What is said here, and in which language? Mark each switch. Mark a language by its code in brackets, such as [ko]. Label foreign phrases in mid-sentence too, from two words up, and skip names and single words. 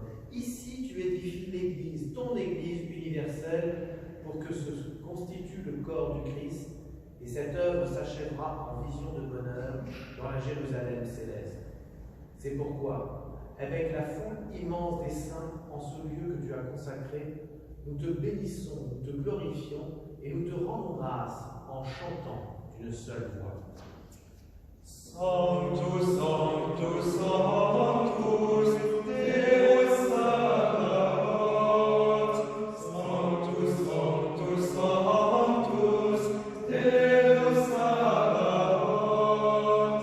[fr] Ici, tu édifies l'Église, ton Église universelle, pour que se constitue le corps du Christ, et cette œuvre s'achèvera en vision de bonheur dans la Jérusalem céleste. C'est pourquoi, avec la foule immense des saints en ce lieu que tu as consacré, nous te bénissons, nous te glorifions et nous te rendons grâce en chantant d'une seule voix. [la] Sanctus, Sanctus, Sanctus, Deus Sabaoth. Sanctus, Sanctus, Sanctus, Deus Sabaoth.